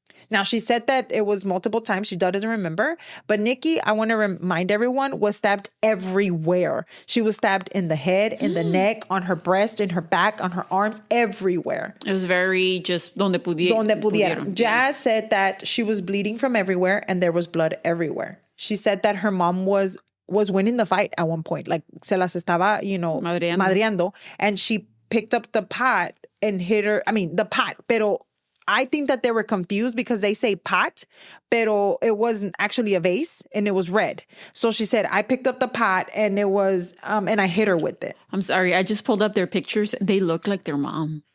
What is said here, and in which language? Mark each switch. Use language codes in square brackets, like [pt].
[en] Now, she said that it was multiple times. She doesn't remember. But Nikki, I want to remind everyone, was stabbed everywhere. She was stabbed in the head, in the neck, on her breast, in her back, on her arms, everywhere. It was very just [es] donde pudieron. [en] Jazz said that she was bleeding from everywhere and there was blood everywhere. She said that her mom was winning the fight at one point. Like, [es] se las estaba, madreando. [en] And she picked up the pot and hit her. I mean, the pot, [es] pero [en] I think that they were confused because they say pot, pero it wasn't actually a vase and it was red. So she said, I picked up the pot and it was, and I hit her with it. I'm sorry. I just pulled up their pictures. They look like their mom.